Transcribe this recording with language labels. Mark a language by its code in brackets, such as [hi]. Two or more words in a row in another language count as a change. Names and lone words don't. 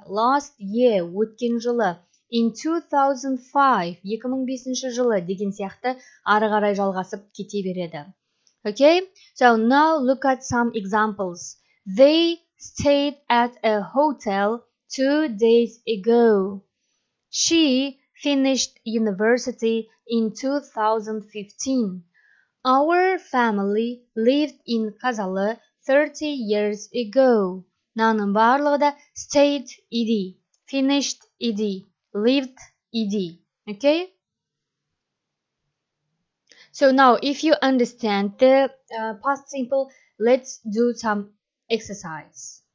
[en] Last year, [kk] өткен жылы. In 2005, 2005 жылы деген сияқты ары қарай жалғасып кете береді. [en] Okay? So now look at some examples. They stayed at a hotel 2 days ago. She finished university in 2015. Our family lived in Казалы 30 years ago. [kk] Мынаның барлығы да [en] stayed ed, finished ed, lived ed. Okay? So now if you understand the past simple, let's do some exercise.